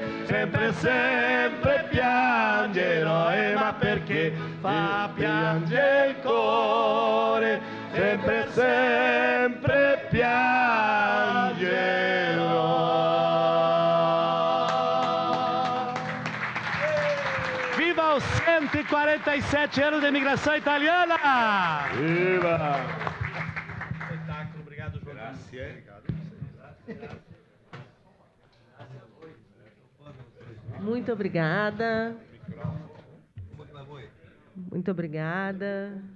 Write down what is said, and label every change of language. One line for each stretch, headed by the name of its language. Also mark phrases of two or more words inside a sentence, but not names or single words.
Italian: Sempre, sempre piangerò. Ma perché fa piangere il cuore? Sempre, sempre piangerò.
Portuguese: Viva os 147 anos da imigração italiana! Viva! Muito obrigada. Muito obrigada.